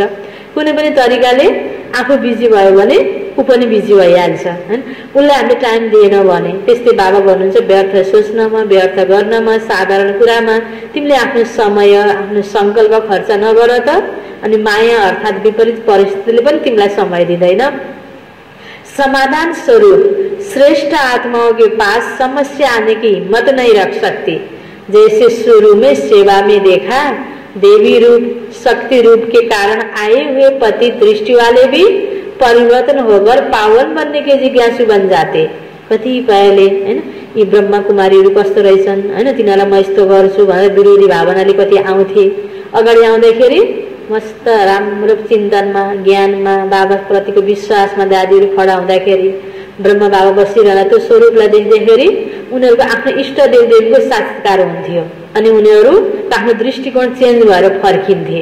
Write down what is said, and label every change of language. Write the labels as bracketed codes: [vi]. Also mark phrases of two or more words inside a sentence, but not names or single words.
[ne] कुनै पनि तरिकाले आफू बिजी भयो भने उ पनि बिजी भइहाल्छ हैन। उनलाई हामीले टाइम दिएन भने त्यस्तै बाबा भन्नुहुन्छ व्यर्थ सोच्नमा, व्यर्थ गर्नमा, साधारण कुरामा तिमीले आफ्नो समय, आफ्नो संकल्प खर्च नगर त अनि माया अर्थात विपरीत परिस्थितिले पनि तिमीलाई समय दिँदैन। [hi] समाधान स्वरूप श्रेष्ठ आत्माओं के पास समस्या आने की हिम्मत नहीं रख सकती। जैसे शुरू में सेवा में देखा, देवी रूप, शक्ति रूप के कारण आए हुए पति दृष्टि वाले भी परिवर्तन होकर पावन बनने के जिज्ञासु बन जाते। [ne] कति पहले हैन यी ब्रह्मा कुमारीहरू कस्तो रहेछन् हैन, तिनीहरूलाई म यस्तो गर्छु भनेर विरोधी भावनाले कति आउँथे। अगाडि आउँदाखेरि मस्त राम्रो चिन्तनमा, ज्ञानमा, बाबा प्रतिको विश्वासमा दादीहरू खडा हुँदाखेरि ब्रह्मा बाबा बसिरहँदा त्यो स्वरूपलाई देख्दाखेरि उनीहरूको आफ्नो इष्ट देवदेवीको साक्षात्कार हुन्थ्यो अनि उनीहरू आफ्नो दृष्टिकोण चेन्ज भएर फर्किन्थे।